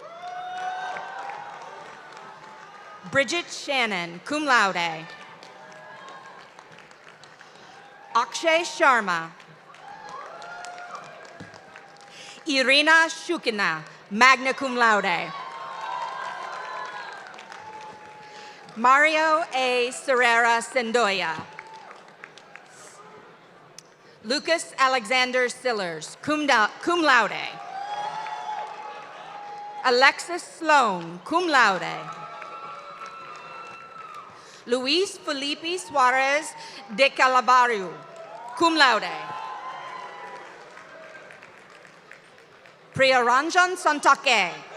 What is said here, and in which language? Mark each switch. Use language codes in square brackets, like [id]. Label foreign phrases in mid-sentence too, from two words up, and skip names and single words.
[en] Bridget Shannon, [la] cum laude. [en] Akshay Sharma. Irina Shukina, [la] magna cum laude. [en] Mario A. Serrera Sendoya. Lucas Alexander Sillers, [la] cum laude. [en] Alexis Sloan, [la] cum laude. [en] Luis Felipe Suarez de Calabarrio, [la] cum laude. [en] Priyaranjan Santake.